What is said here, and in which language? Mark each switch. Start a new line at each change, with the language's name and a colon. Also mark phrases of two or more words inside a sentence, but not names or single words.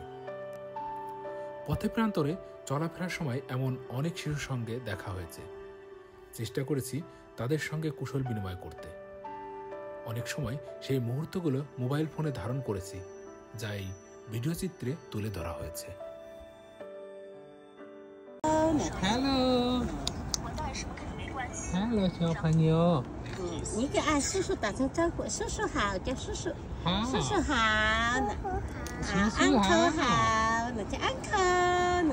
Bangla: পথে প্রান্তরে চলাফেরার সময় এমন অনেক শিশুর সঙ্গে দেখা হয়েছে। চেষ্টা করেছি তাদের সঙ্গে কুশল বিনিময় করতে। অনেক সময় সেই মুহূর্তগুলো মোবাইল ফোনে ধারণ করেছি, যা এই ভিডিও চিত্রে তুলে ধরা হয়েছে।
English: Hello， Hello，
Chinese: 小朋友。你给俺叔叔打声招呼，叔叔好，叫叔叔。好。叔叔好，叔叔安好。可好，那叫安可，那